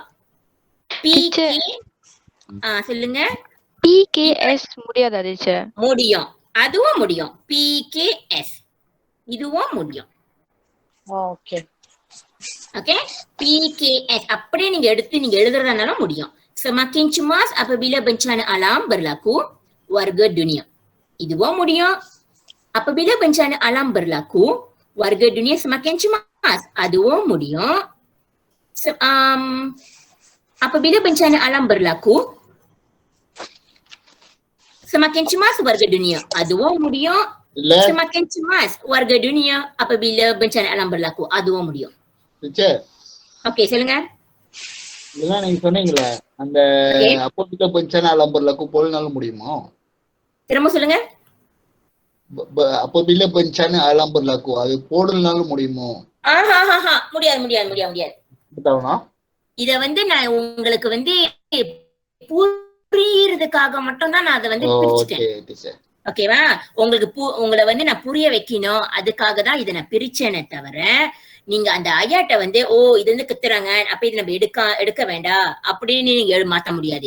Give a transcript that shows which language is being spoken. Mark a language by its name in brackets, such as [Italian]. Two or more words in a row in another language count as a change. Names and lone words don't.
[Tamil] பி கே சொல்லுங்க. PKS முடியாதா டீச்சர்? முடியும், அதுவும் முடியும். PKS இதுவும் முடியும். ஓகே ஓகே, PKS அப்படியே நீங்க எடுத்து நீங்க எழுதுறதுனாலும் முடியும். [Malay] Semakin cemas apabila bencana alam berlaku warga dunia. [Tamil] இதுவும் முடியும். [Malay] Apabila bencana alam berlaku warga dunia semakin cemas, [Tamil] அதுவும் முடியும். [Malay] Apabila bencana alam berlaku semakin cemas warga dunia, [Tamil] அதுவும் முடியும். [Malay] Semakin cemas warga dunia apabila bencana alam berlaku, [Tamil] அதுவும் முடியும். டீச்சர், ஓகே சொல்லுங்க. இதெல்லாம் நீங்க சொன்னீங்களே, அந்த [Malay] apabila bencana alam berlaku [Tamil] போலனாலும் முடியுமா? திரும்ப சொல்லுங்க. [Malay] apabila bencana alam berlaku [Tamil] அது போடலனாலும் முடியுமோ? முடியாது முடியாது முடியாது முடியாது. இத வந்து நான் உங்களுக்கு வந்து புரியறதுக்காக மட்டும் தான் நான் அதை வந்து பிரிச்சுட்டேன். ஓகேவா? உங்களுக்கு உங்களை வந்து நான் புரிய வைக்கணும், அதுக்காக தான் இதை நான் பிரிச்சேனே தவிர, நீங்க அந்த ஐயாட்ட வந்து இது வந்து குத்துறாங்க அப்ப இது நம்ம எடுக்க வேண்டாம் அப்படின்னு நீங்க மாத்த முடியாது.